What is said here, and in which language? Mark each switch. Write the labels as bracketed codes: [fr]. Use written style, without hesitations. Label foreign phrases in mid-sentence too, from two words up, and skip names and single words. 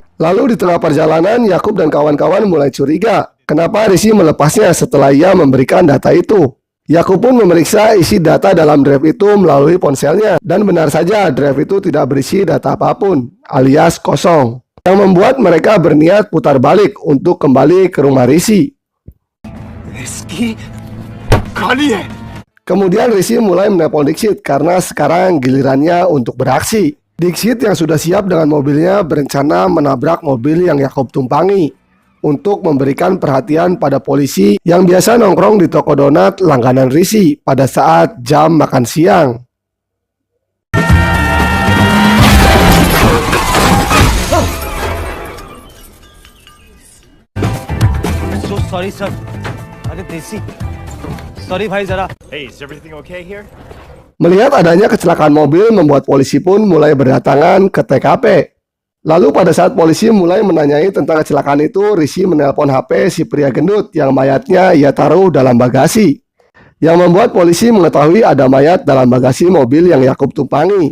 [id] Lalu di tengah perjalanan, Yakub dan kawan-kawan mulai curiga, kenapa Rishi melepasnya setelah ia memberikan data itu. Yakub pun memeriksa isi data dalam drive itu melalui ponselnya, dan benar saja drive itu tidak berisi data apapun, alias kosong, yang membuat mereka berniat putar balik untuk kembali ke rumah Rishi. [hi] इसकी खाली है। [id] Kemudian Rishi mulai menelpon Dixit karena sekarang gilirannya untuk beraksi. Dixit yang sudah siap dengan mobilnya berencana menabrak mobil yang Yakub tumpangi untuk memberikan perhatian pada polisi yang biasa nongkrong di toko donat langganan Rishi pada saat jam makan siang. [en] So sorry sir. [hi] अरे देसी. Sorry भाई जरा. [en] Hey, is everything okay here? [id] Melihat adanya kecelakaan mobil membuat polisi pun mulai berdatangan ke TKP. Lalu pada saat polisi mulai menanyai tentang kecelakaan itu, Rishi menelpon HP si pria gendut yang mayatnya ia taruh dalam bagasi, yang membuat polisi mengetahui ada mayat dalam bagasi mobil yang Yakub tumpangi.